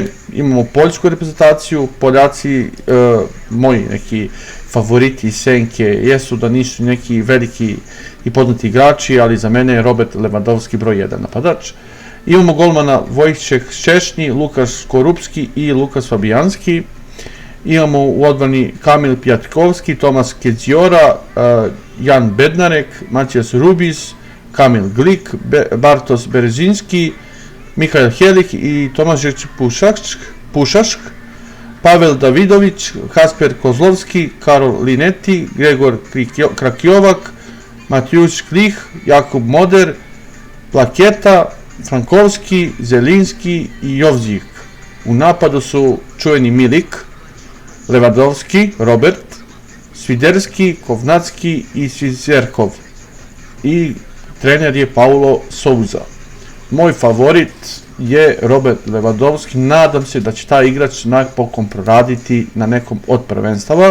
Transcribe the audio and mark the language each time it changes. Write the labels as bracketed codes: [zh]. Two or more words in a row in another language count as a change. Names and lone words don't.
[sr] Imamo poljsku reprezentaciju, Poljaci, moji neki favoriti i senke jesu da nisu neki veliki i poznati igrači, ali za mene je Robert Lewandowski broj 1 napadač. Imamo golmana Vojčeh Ščešnji, Lukas Korupski i Lukas Fabijanski. Imamo u odbrani Kamil Pjatkovski, Tomas Kedziora, Jan Bednarek, Matijas Rubis, Kamil Glik, Bartosz Berezinski, Mihael Helik i Tomaš Pušašk, Pavel Davidović, Kasper Kozlovski, Karol Lineti, Gregor Krakjovak, Matjuš Klih, Jakub Moder, Plaketa, Frankovski, Zelinski i Jovzik. U napadu su čuveni Milik, Lewandowski, Robert, Sviderski, Kovnacki i Svizerkov. I trener je Paulo Souza. Moj favorit je Robert Lewandowski, nadam se da će taj igrač napokon proraditi na nekom od prvenstava.